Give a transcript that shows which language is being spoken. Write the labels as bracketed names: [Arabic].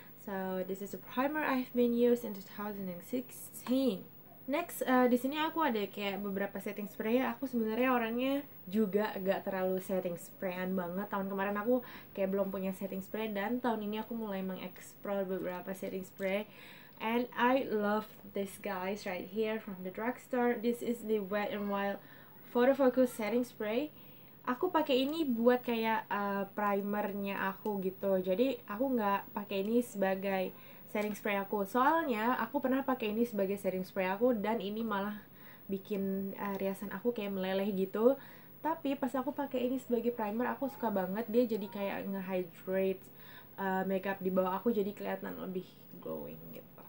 [English] So this is a primer I've been used in 2016. [Indonesian] Next, di sini aku ada kayak beberapa setting spray. Aku sebenarnya orangnya juga agak terlalu setting sprayan banget. Tahun kemarin aku kayak belum punya setting spray, dan tahun ini aku mulai mengeksplor beberapa setting spray. [English] And I love this guys right here from the drugstore. This is the Wet n Wild Photo Focus setting spray. [Indonesian] Aku pakai ini buat kayak primernya aku gitu. Jadi aku nggak pakai ini sebagai setting spray aku, soalnya aku pernah pakai ini sebagai setting spray aku dan ini malah bikin riasan aku kayak meleleh gitu. Tapi pas aku pakai ini sebagai primer, aku suka banget. Dia jadi kayak nge-hydrate makeup di bawah aku, jadi kelihatan lebih glowing gitu.